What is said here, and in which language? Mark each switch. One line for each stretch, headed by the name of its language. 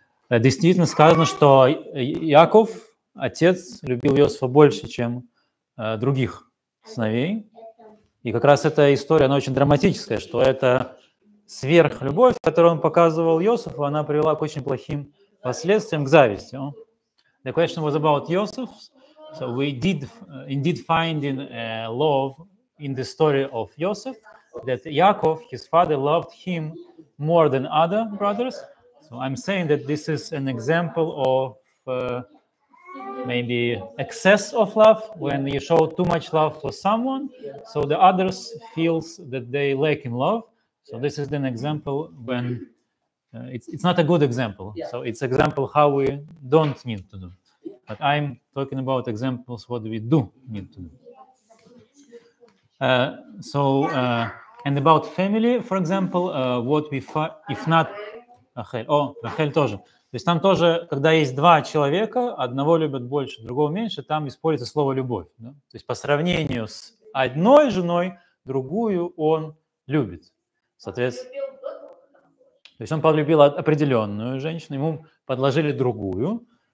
Russian: Действительно сказано, что Яков, отец, любил Иосифа больше, чем других сыновей. И как раз эта история, она очень драматическая, что это сверхлюбовь, которую он показывал Иосифу, она привела к очень плохим последствиям, к зависти.
English: The question was about Joseph. So we did indeed find in love in the story of Joseph that Yaakov, his father, loved him more than other brothers. So I'm saying that this is an example of maybe excess of love, when you show too much love for someone, so the others feels that they lack in love. So this is an example when it's not a good example. So it's example how we don't need to do. But I'm talking about examples what we do need to do. And about family, for example, what we find, if not Рахель,
Russian: Рахель тоже. То есть там тоже, когда есть два человека, одного любят больше, другого меньше, там используется слово «любовь». Да? То есть по сравнению с одной женой, другую он любит. Соответственно, то есть он полюбил определенную женщину, ему подложили другую.